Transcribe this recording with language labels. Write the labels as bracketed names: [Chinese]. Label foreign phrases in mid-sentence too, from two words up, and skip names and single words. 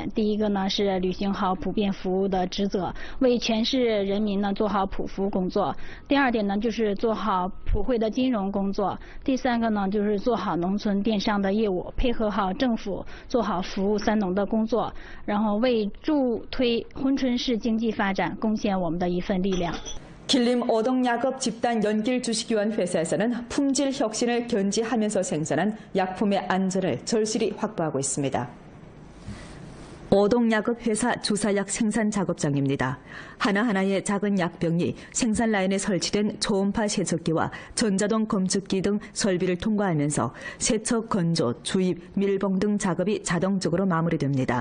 [Chinese] 第一个呢是履行好普遍服务的职责，为全市人民呢做好普服工作。第2点呢就是做好普惠的金融工作。第3个呢就是做好农村电商的业务，配合好政府，做好服务3农的工作，然后为助推珲春市经济发展贡献我们的一份力量。 [Korean] 길림 오동야급 집단 연길 주식위원 회사에서는 품질 혁신을 견지하면서 생산한 약품의 안전을 절실히 확보하고 있습니다. 오동야급 회사 주사약 생산 작업장입니다. 하나하나의 작은 약병이 생산 라인에 설치된 초음파 세척기와 전자동 검측기 등 설비를 통과하면서 세척, 건조, 주입, 밀봉 등 작업이 자동적으로 마무리됩니다.